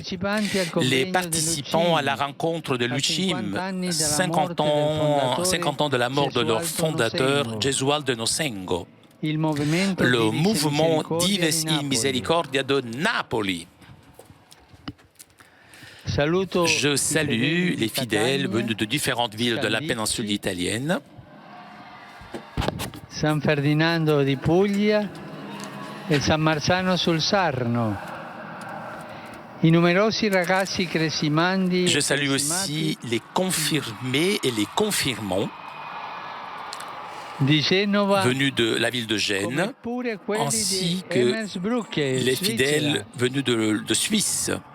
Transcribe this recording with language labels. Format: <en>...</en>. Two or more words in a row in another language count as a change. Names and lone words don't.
<fr>Les participants à la rencontre de l'UCIM, 50 ans de la mort de leur fondateur, Gesualdo Nocengo. Le mouvement Dives in Misericordia de Napoli. Je salue les fidèles venus de différentes villes de la péninsule italienne. San Ferdinando di Puglia e San Marzano sul Sarno. Je salue aussi les confirmés et les confirmants venus de la ville de Gênes, ainsi que les fidèles venus de Suisse.</fr>